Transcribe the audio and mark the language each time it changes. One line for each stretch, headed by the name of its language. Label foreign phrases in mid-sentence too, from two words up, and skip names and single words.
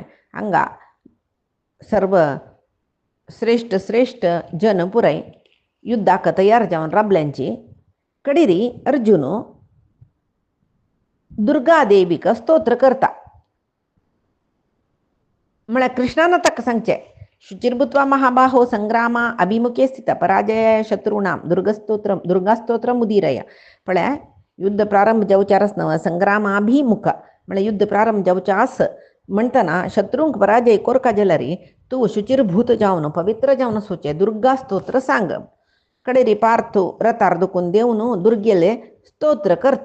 Konkani: हांगा सर्व श्रेष्ठ श्रेष्ठ जन पुराय युद्धाक तयार जावन राबल्यांची कडेरी अर्जुन दुर्गादेवीक स्तोत्र करता. म्हळ्यार कृष्णान ताका सांगचें
Sanskrit: शुचिर्भूत्वा महाबाहो संग्रामा अभिमुखे स्थित पराजय शत्रूणाम दुर्गास्तोत्र मुदीरय.
Konkani: म्हळ्यार युद्ध प्रारंभ जावच्या आसतना संग्रामाभिमुख म्हळ्यार युद्ध प्रारंभ जावच्या आस म्हणटना शत्रूंक पराजय कोरका जाल्यार तूं शुचिर्भूत जावन पवित्र जावन सोचे दुर्गा स्तोत्र सांग. कडेरी पार्थू रथार दुखून देवन दुर्गेले स्तोत्र करता.